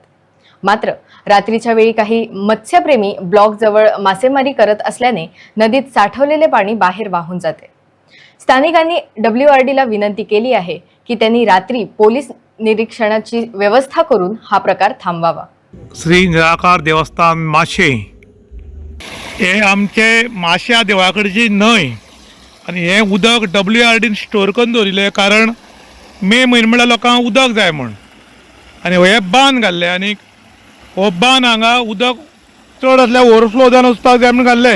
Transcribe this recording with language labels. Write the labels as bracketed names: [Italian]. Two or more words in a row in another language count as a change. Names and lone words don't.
[Marathi] मात्र रात्रीच्या वेळी काही मत्स्यप्रेमी ब्लॉक जवळ मासेमारी करत असल्याने नदीत साठवलेले पाणी बाहेर वाहून जाते। स्थानिकांनी WRDला विनंती केली आहे की त्यांनी रात्री पोलीस निरीक्षणाची व्यवस्था करून हा प्रकार थांबवावा। [Konkani] श्री निराकार देवस्थान माशे हे आमचे माश्या देवळाकडची न्हय आणि हे उदक WRDन स्टोर करून दवरिल्ले, कारण मे म्हयनो म्हळ्यार लोकांक उदक जाय म्हण आनी हे बांद घाल्ले आनी हो बांद हांगा उदक चड आसल्यार ओवरफ्लो जावन वचपाक जाय म्हण घाल्ले।